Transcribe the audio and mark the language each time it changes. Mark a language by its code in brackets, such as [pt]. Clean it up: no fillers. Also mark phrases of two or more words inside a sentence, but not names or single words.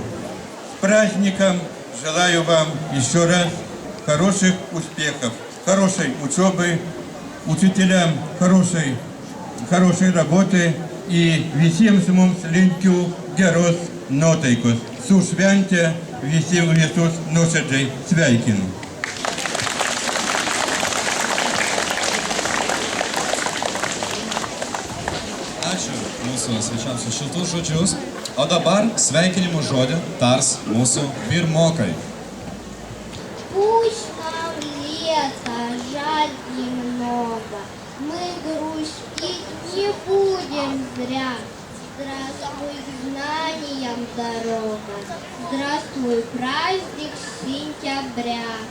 [ru] С праздником! Желаю вам еще раз хороших успехов, хорошей учебы, учителям хорошей работы и всем [lt] mums linkiu geros nuotaikos. Su švente visi visus nuoširdžiai sveikinu. Ačiū mūsų svečiams už šiltus žodžius. O dabar sveikinimo žodį tars mūsų pirmokai. [ru] Пусть нам лето, жаль немного, мы грустить не будем зря. Здравствуй к знаниям дорога, здравствуй праздник сентября.